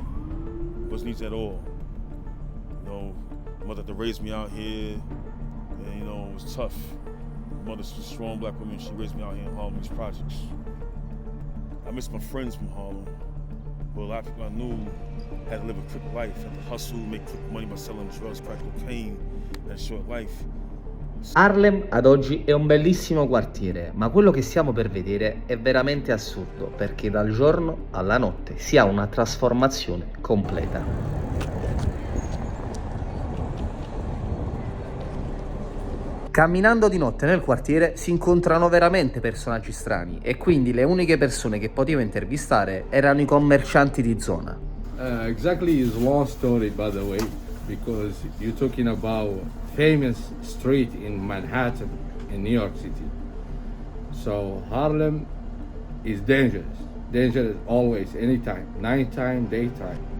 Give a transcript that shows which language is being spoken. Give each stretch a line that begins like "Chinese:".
English: It wasn't easy at all. You know, my mother had to raise me out here, and you know, it was tough. My mother's a strong black woman. She raised me out here in Harlem, these projects. I miss my friends from Harlem, but a lot of people I knew had to live a quick life, had to hustle, make quick money by selling drugs, crack cocaine, that short life.
Italian: Harlem ad oggi è un bellissimo quartiere, ma quello che stiamo per vedere è veramente assurdo, perché dal giorno alla notte si ha una trasformazione completa. Camminando di notte nel quartiere si incontrano veramente personaggi strani e quindi le uniche persone che potevo intervistare erano i commercianti di zona.
English: Exactly is long story, by the way, because you're talking about famous street in Manhattan, in New York City. So Harlem is dangerous always, anytime, nighttime, daytime.